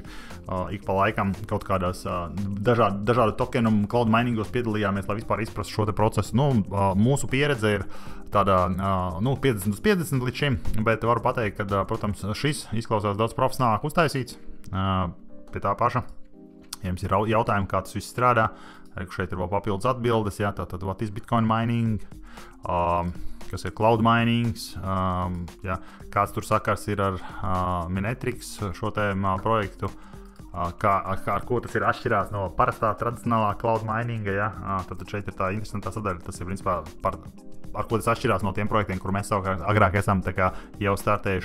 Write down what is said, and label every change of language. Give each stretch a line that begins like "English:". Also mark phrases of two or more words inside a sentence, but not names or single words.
Latvian: Ik pa laikam kaut kādās dažādu tokenu
English: cloud miningos
Latvian: piedalījāmies, lai vispār izprastu šo te procesu. Mūsu pieredze ir tāda 50/50 līdz šim, bet varu pateikt, ka, protams, šis izklausās daudz profesionālāk uztaisīts. Pie tā paša, ja jums ir jautājumi, kā tas viss strādā, arī šeit ir vēl papildus atbildes, jā, tātad
English: what is Bitcoin mining,
Latvian: kas ir
English: cloud minings,
Latvian: jā, kāds tur sakars ir ar Minetrix šo te projektu, ar ko tas ir atšķirās no parastā tradicionālā
English: cloud mininga,
Latvian: ja? Tad šeit ir tā interesantā sadaļa, tas ir principā par ar ko tas atšķirās no tiem projektiem, kur mēs savukārt agrāk esam jau startējuši.